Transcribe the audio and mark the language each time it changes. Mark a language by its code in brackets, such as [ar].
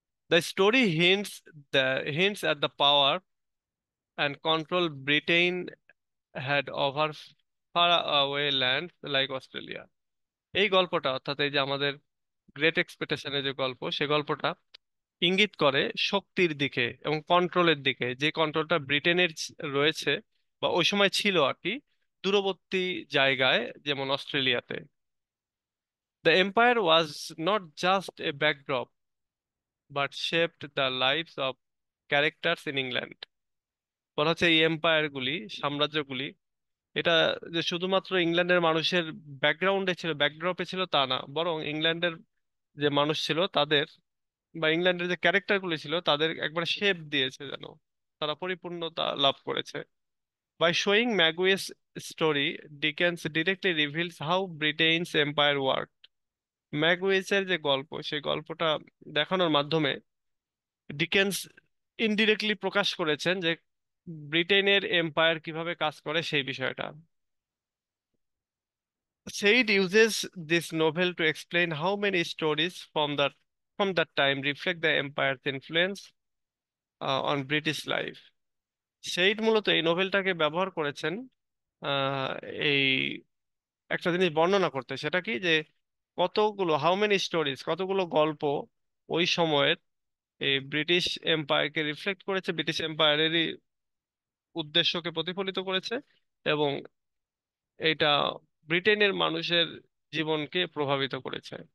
[en] The story hints at the power and control Britain had over faraway lands like Australia. [bn] এই গল্পটা, অর্থাৎ এই যে আমাদের গ্রেট এক্সপেকটেশনের যে গল্প, সে গল্পটা ইঙ্গিত করে শক্তির দিকে এবং কন্ট্রোলের দিকে, যে কন্ট্রোলটা ব্রিটেনের রয়েছে বা ওই সময় ছিল আর কি, দূরবর্তী জায়গায়, যেমন অস্ট্রেলিয়াতে। [en] The empire was not just a backdrop but shaped the lifes of characters in England. [bn] বলা হচ্ছে এই এম্পায়ার গুলি, সাম্রাজ্যগুলি, এটা যে শুধুমাত্র ইংল্যান্ডের মানুষের ব্যাকগ্রাউন্ডে ছিল, ব্যাকড্রপে ছিল তা না, বরং ইংল্যান্ডের যে মানুষ ছিল তাদের বা ইংল্যান্ডের যে ক্যারেক্টার গুলি ছিল তাদের একবার শেপ দিয়েছে, যেন তারা পরিপূর্ণতা লাভ করেছে। [en] By showing Magwitch story, Dickens directly reveals how Britain's empire work. [bn] ম্যাগুইসের যে গল্প, সেই গল্পটা দেখানোর মাধ্যমে ডিকেন্স ইনডিরেক্টলি প্রকাশ করেছেন যে ব্রিটেনের এম্পায়ার কিভাবে কাজ করে সেই বিষয়টা। [en] Said uses this novel to explain how many stories from that time reflect the empire's influence on British life. [bn] Said মূলত এই নোভেলটাকে ব্যবহার করেছেন আহ, এই একটা জিনিস বর্ণনা করতে, সেটা কি যে কতগুলো, [en] how many stories, [bn] কতগুলো গল্প ওই সময়ের এই ব্রিটিশ এম্পায়ারকে রিফ্লেক্ট করেছে, ব্রিটিশ এম্পায়ারেরই উদ্দেশ্যকে প্রতিফলিত করেছে, এবং এটা ব্রিটেনের মানুষের জীবনকে প্রভাবিত করেছে।